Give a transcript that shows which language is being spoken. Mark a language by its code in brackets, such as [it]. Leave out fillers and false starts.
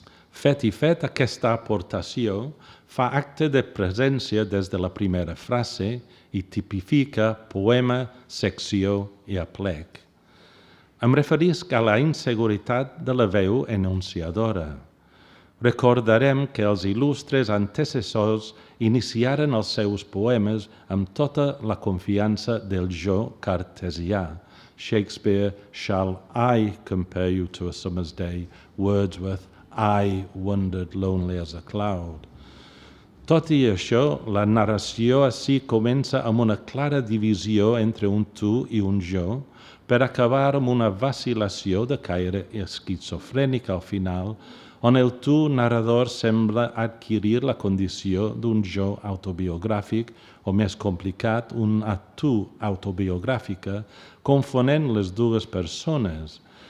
[ca] Fet i fet, aquesta aportació fa acte de presència des de la primera frase i tipifica poema, secció i aplec. Em referisc a la inseguretat de la veu enunciadora. Recordarem que els il·lustres antecessors iniciaren els seus poemes amb tota la confiança del jo cartesià. [en] Shakespeare, "Shall I compare you to a summer's day?" Wordsworth, "I wandered lonely as a cloud." [ca] Tot i això, la narració ací comença amb una clara divisió entre un tu i un jo, per acabar amb una vacil·lació de caire esquizofrènic al final, on el tu narrador sembla adquirir la condició d'un jo autobiogràfic, o més complicat, una tu autobiogràfica, confonent les dues persones.